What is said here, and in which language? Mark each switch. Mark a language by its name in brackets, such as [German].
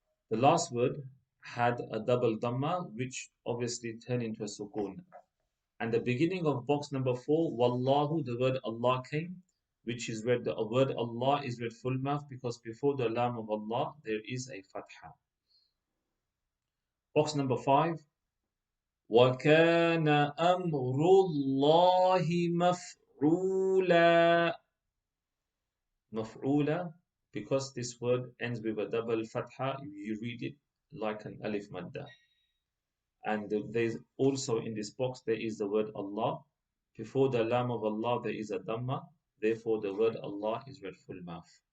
[English] The last word had a double dhamma, which obviously turned into a sukoon. And the beginning of box number 4, Wallahu, the word Allah came, which is read, the word Allah is read full mouth because before the lam of Allah there is a fatha. Box number 5, [Arabic] وَكَانَ أَمْرُ اللَّهِ مَفْعُولًا. [English] Maf'ula, because this word ends with a double fatha, you read it like an alif madda. And there's also in this box there is the word Allah. Before the lam of Allah there is a dhamma. Therefore the word Allah is read full mouth.